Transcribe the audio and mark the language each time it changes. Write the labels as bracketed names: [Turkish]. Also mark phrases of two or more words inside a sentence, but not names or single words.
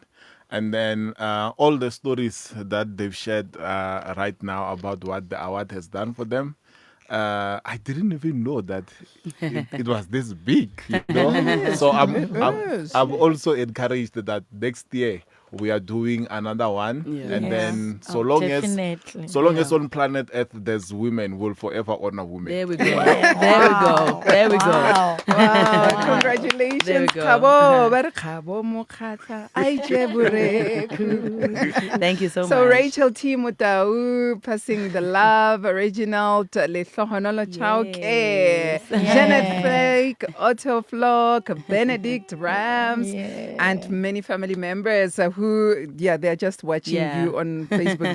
[English] And then all the stories that they've shared right now about what the award has done for them, I didn't even know that it was this big, So I'm also encouraged that next year we are doing another one, and then so long as on planet Earth there's women, we'll forever honor women. There we go. There we go. Wow, congratulations, There we go. Kgabo. [Tswana] Ba re Kgabo mokgatla, a itse boreku. [English] Thank you so much. So Rachel T. Mutau passing the love, Reginald Lehlohonolo Chauke, Janet Flake, Otto Flock, Benedict Rams, and many family members who, they're just watching you on Facebook.